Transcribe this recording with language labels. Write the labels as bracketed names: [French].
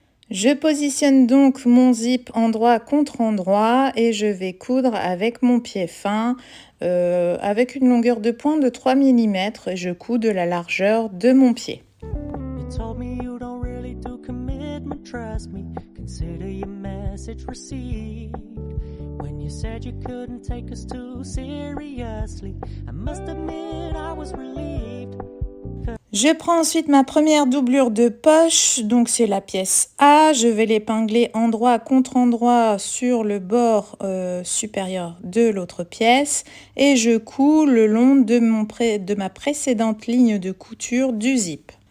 [French] Je positionne donc mon zip endroit contre endroit et je vais coudre avec mon pied fin avec une longueur de pointe de 3 mm et je couds de la largeur de mon pied. [English] You told me you don't really do commitment, trust me. Consider your message received. When you said you couldn't take us too seriously, I must admit I was relieved. [French] Je prends ensuite ma première doublure de poche, donc c'est la pièce A. Je vais l'épingler endroit contre endroit sur le bord supérieur de l'autre pièce et je couds le long de ma précédente ligne de couture du zip.